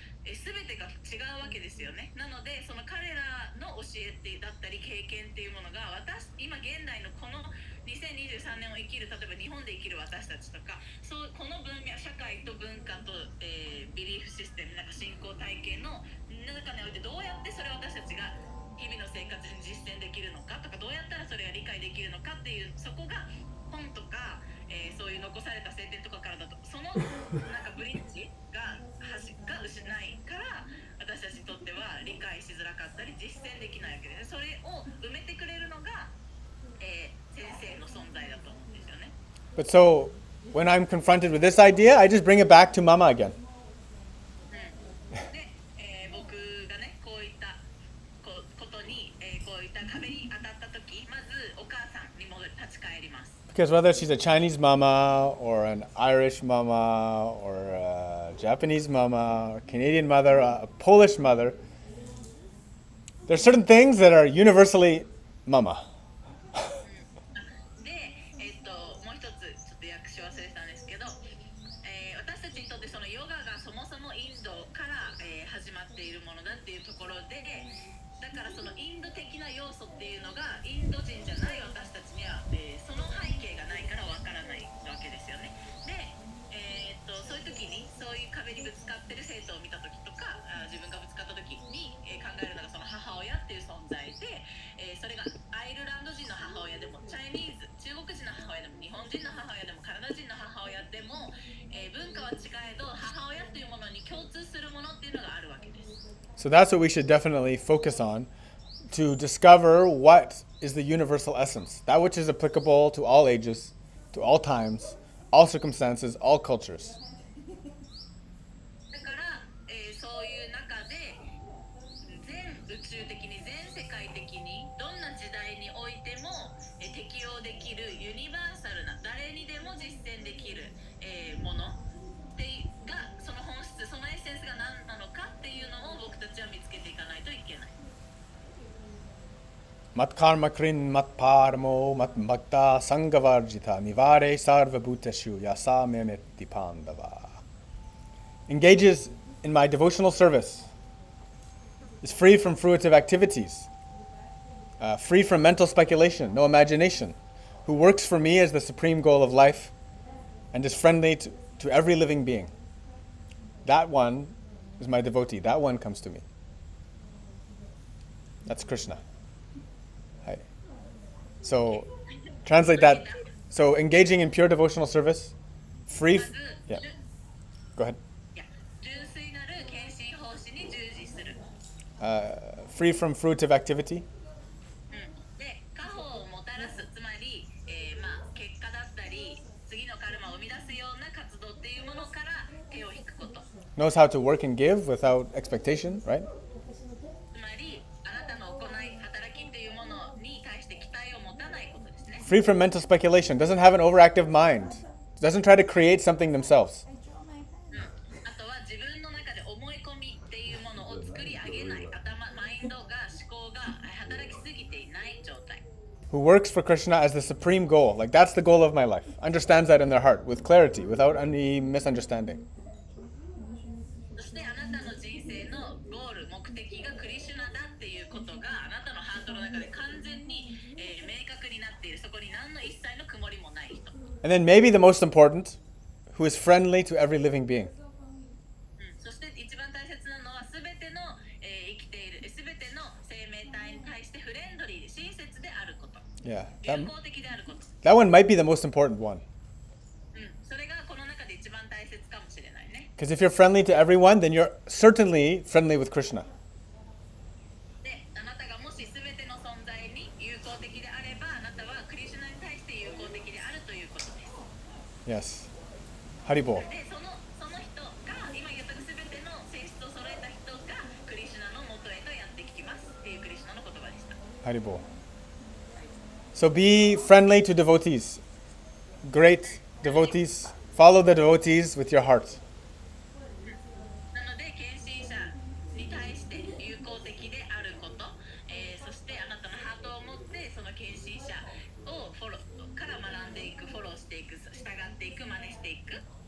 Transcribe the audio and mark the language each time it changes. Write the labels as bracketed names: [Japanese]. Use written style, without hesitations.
[Japanese] 全てが違うわけですよね。なのでその彼らの教えってだったり経験っていうものが今現代のこの2023年を生きる、例えば日本で生きる私たちとか、この文脈、社会と文化と、ビリーフシステム、なんか信仰体系の中においてどうやってそれを私たちが日々の生活に実践できるのかとか、どうやったらそれが理解できるのかっていう、そこが本とか、そういう残された聖典とかからだと、そのなんかブリッジが失ないから私たちにとっては理解しづらかったり実践できないわけです。それを埋めてくれるのが、先生の存在だと思うんですよね。 [English] But so, when I'm confronted with this idea, I just bring it back to Mama again. [Japanese] で、僕がねこういったことに、こういった壁に当たった時、まずお母さんに立ち返ります。 [English] Because whether she's a Chinese mama or an Irish mama or a Japanese mama or Canadian mother, a Polish mother, there's certain things that are universally mama. [Japanese] で、もう一つちょっと訳し忘れてたんですけど、私たちにとってそのヨガがそもそもインドから、始まっているものだっていうところで、だからそのインド的な要素っていうのがインド人じゃない私たちには、その背景がないからわからないわけですよね。で、そういう時にそういう壁にぶつかってる生徒を見た時とか、自分がぶつかった時に、考えるのがその母親っていう存在で、それがアイルランド人の母親でもチャイニーズ中国人の母親でも日本人の母親でもカナダ人の母親でも、文化は違えど母親というものに共通するものっていうのがあるわけです。 [English] So that's what we should definitely focus on to discover what is the universal essence, that which is applicable to all ages, to all times, all circumstances, all cultures. [Japanese] だから、そういう中で全宇宙的に全世界的にどんな時代においても、適用できるユニバーサルな誰にでも実践できる、ものってがその本質、そのエッセンスが何なのかっていうのを僕たちは見つけていかないといけない。 [Sanskrit] Mat karma krin mat parmo mat bhakta sangavarjita nivare sarva bhuteshu yasa memeti pandava. [English] Engages in my devotional service, is free from fruitive activities, free from mental speculation, no imagination, who works for me as the supreme goal of life, and is friendly to every living being. That one is my devotee. That one comes to me. That's Krishna. Hi. So, translate that. So, engaging in pure devotional service, free. Yeah. Go ahead. [Japanese] 純粋なる献身奉仕に従事する。 [English] Free from fruitive activity. [Japanese] で、果報をもたらす、つまり、結果だったり、次のカルマを生み出すような活動っていうものから手を引くこと。 [English] Knows how to work and give without expectation, right? [Japanese] つまり、あなたの行い、働きっていうものに対して期待を持たないことですね。 [English] Free from mental speculation. Doesn't have an overactive mind. Doesn't try to create something themselves. [Japanese] あとは自分の中で思い込みっていうものを作り上げない、マインドが思考が働きすぎていない状態。 [English] Who works for Krishna as the supreme goal. Like, that's the goal of my life. Understands that in their heart with clarity, without any misunderstanding. [Japanese] そしてあなたの人生のゴール、目的がクリシュナだっていうことがあなたのハートの中で完全に、明確になっている。そこに何の一切の曇りもない人。 [English] And then maybe the most important, who is friendly to every living being. [Japanese] そして一番大切なのは全ての、生きている全ての生命体に対してフレンドリーで親切であること。 [English] Yeah. [Japanese] 友好的であること。 [English] That one might be the most important one. [Japanese] それがこの中で一番大切かもしれないね。 [English] Because if you're friendly to everyone, then you're certainly friendly with Krishna. [Japanese] で、あなたがもし全ての存在に友好的であれば、あなたはクリシュナに対して友好的であるということです。 [English] Yes. Haribol. [Japanese] で、その人が今言った全ての性質を揃えた人がクリシュナの元へとやってきますっていうクリシュナの言葉でした。 [English] Haribol. So be friendly to devotees. Great devotees. Follow the devotees with your heart. [Japanese] なので献身者に対して友好的であること、そしてあなたのハートを持ってその献身者をフォローから学んでいく、フォローしていく、従っていく、真似していく。